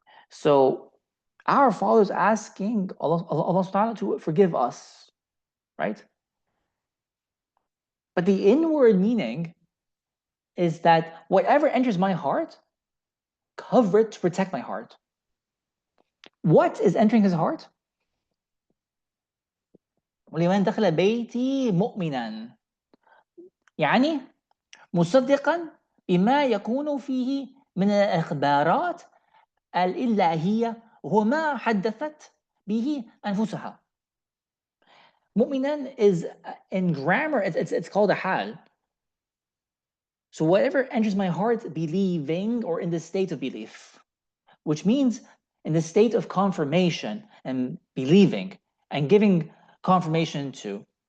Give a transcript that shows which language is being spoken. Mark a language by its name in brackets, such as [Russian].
[English] So our father is asking Allah to forgive us, right? But the inward meaning is that whatever enters my heart, cover it to protect my heart. What is entering his heart? [Arabic] ولمن دخل بيتي مؤمنا يعني مصدقا بما يكون فيه من الإخبارات الإلهية وهو ما حدثت به أنفسها. [English] مؤمنا is in grammar it's called a hal. So whatever enters my heart, believing or in the state of belief, which means in the state of confirmation and believing and giving confirmation to.